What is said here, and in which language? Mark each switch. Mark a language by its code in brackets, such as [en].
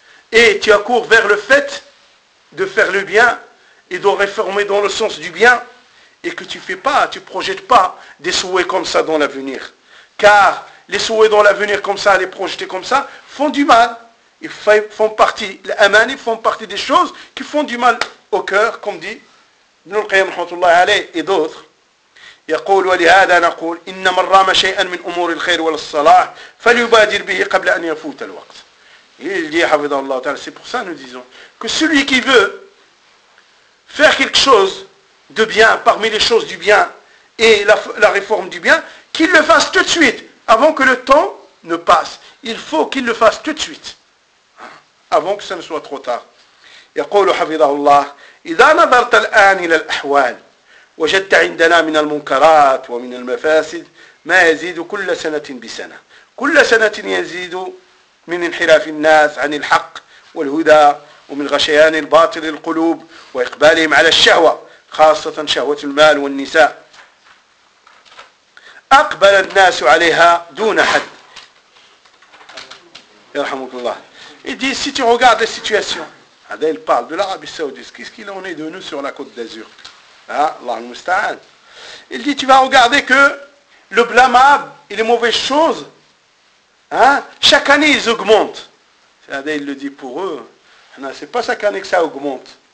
[fr] Et tu accours vers le fait de faire le bien et de réformer dans le sens du bien, et que tu ne fais pas, tu ne projettes pas des souhaits comme ça dans l'avenir. Car les souhaits dans l'avenir comme ça, les projeter comme ça, font du mal. Ils font partie, les amani font partie des choses qui font du mal au cœur, comme dit Ibn al-Qayyim rahmatullah alayh et d'autres. [ar] يقول ولهذا نقول إن من رام شيئا من أمور الخير والصلاح فليبادر به قبل أن يفوت الوقت. [fr] Il dit, Hafidhahullah Ta'ala, c'est pour ça que nous disons que celui qui veut faire quelque chose de bien parmi les choses du bien et la réforme du bien, qu'il le fasse tout de suite avant que le temps ne passe. Il faut qu'il le fasse tout de suite avant que ça ne soit trop tard. [ar] يقول Hafidhahullah إذا نظرت الآن إلى الأحوال وجدت عندنا من المنكرات ومن المفاسد ما يزيد كل سنة بسنة كل سنة يزيد من انحراف الناس عن الحق والهدى ومن غشيان الباطل القلوب وإقبالهم على الشهوة خاصة شهوة المال والنساء أقبل الناس عليها دون حد يرحمك الله. [fr] Il dit, si tu regardes la situation, هذا il parle de l'Arabie Saoudite. Qu'est-ce qu'il en est de nous sur la Côte d'Azur? Allah al-Musta'an. Il dit, tu vas regarder que le blâmable et les mauvaises choses, hein, chaque année ils augmentent. C'est-à-dire, il le dit pour eux. Non, c'est pas chaque année que ça augmente.